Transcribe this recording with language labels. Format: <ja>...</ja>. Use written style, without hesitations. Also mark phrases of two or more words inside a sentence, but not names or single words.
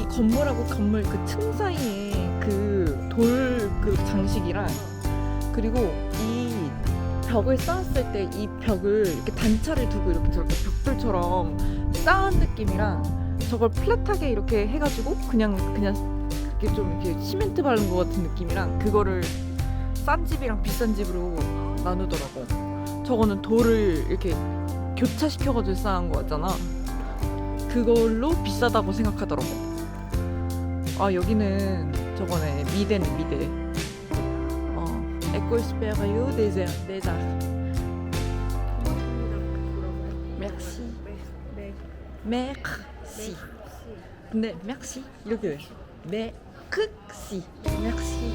<ko>건물하고 건물 그 층 사이에 그 돌 그 장식이랑 그리고 이 벽을 쌓았을 때 이 벽을 이렇게 단차를 두고 이렇게 저렇게 벽돌처럼 쌓은 느낌이랑 저걸 플랫하게 이렇게 해가지고 그냥 이렇게 좀 이렇게 시멘트 바른 것 같은 느낌이랑 그거를 싼 집이랑 비싼 집으로 나누더라고. 저거는 돌을 이렇게 교차시켜가지고 쌓은 거 같잖아. 그걸로 비싸다고 생각하더라고. 아 여기는 저거네 미대네 미대.</ko> <fr>École supérieure des arts. Merci. Merci.</fr> <ko>근데 merci 이렇게 돼.</ko> <fr>Merci. Merci.</fr>